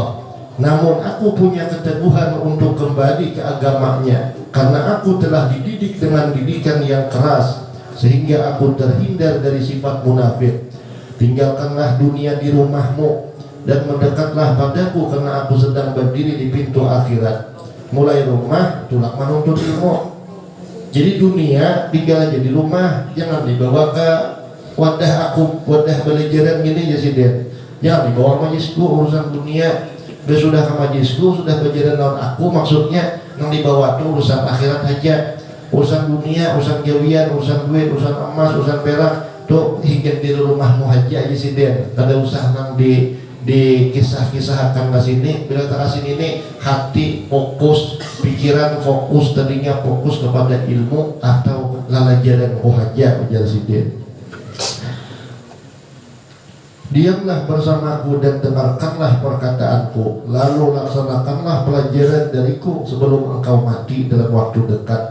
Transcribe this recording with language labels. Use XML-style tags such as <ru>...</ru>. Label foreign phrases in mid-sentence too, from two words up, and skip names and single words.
<id>Namun aku punya keteguhan untuk kembali ke agamanya, karena aku telah dididik dengan didikan yang keras, sehingga aku terhindar dari sifat munafik. Tinggalkanlah dunia di rumahmu dan mendekatlah padaku, karena aku sedang berdiri di pintu akhirat.</id> <bjn>Mulai rumah, tulak menuntut ilmu. Jadi dunia tinggal aja di rumah, jangan dibawa ke wadah aku, wadah belajaran gini ya siden. Jangan dibawa majisku urusan dunia. Sudah ke majisku, sudah belajaran lawan aku, maksudnya yang dibawa tuh urusan akhirat aja. Urusan dunia, urusan gawian, urusan duit, urusan emas, urusan perak, tuh hingga di rumahmu aja sih Den. Kada usah nang di kisah-kisah akan ke sini. Bila tak sini ini hati fokus, pikiran fokus, tadinya fokus kepada ilmu atau lalajaran aja ujar si Den.</bjn> <id>Diamlah bersamaku dan dengarkanlah perkataanku, lalu laksanakanlah pelajaran dariku sebelum engkau mati dalam waktu dekat.</id>